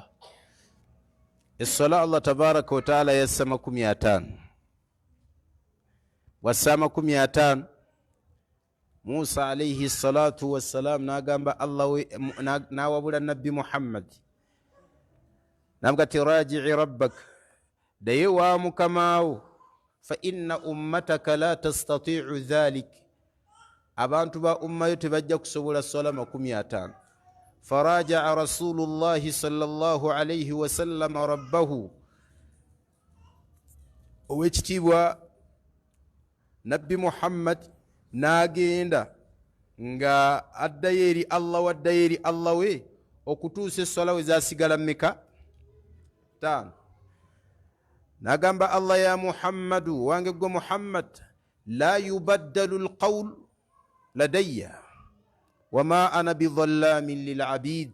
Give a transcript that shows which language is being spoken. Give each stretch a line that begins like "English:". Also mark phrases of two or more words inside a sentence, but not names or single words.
Ganda: Essola
Arabic: الله تبارك وتعالى
Ganda: yassa 50. Wassa 50. Musa
Arabic: عليه الصلاة والسلام
Ganda: n'agamba Allah n'awabula nabbi Muhammad n'amugamba
Arabic: ارجع ربك,
Ganda: daye wa mukamaawo,
Arabic: فإن أمتك لا تستطيع ذلك,
Ganda: abantu ba ummayo tebajja kusobola sola 50.
Arabic: فراجع رسول الله صلى الله عليه وسلم ربه,
Ganda: owekitiibwa nabbi Muhammad n'agenda nga addayo eri Allah, waddayo eri Allah we okutuusa essola we zasigala mmeka? 5. N'agamba Allah,
Arabic: يا محمد,
Ganda: wange gwe Muhammad,
Arabic: لا يبدل القول لدي وما أنا بظلام للعبيد.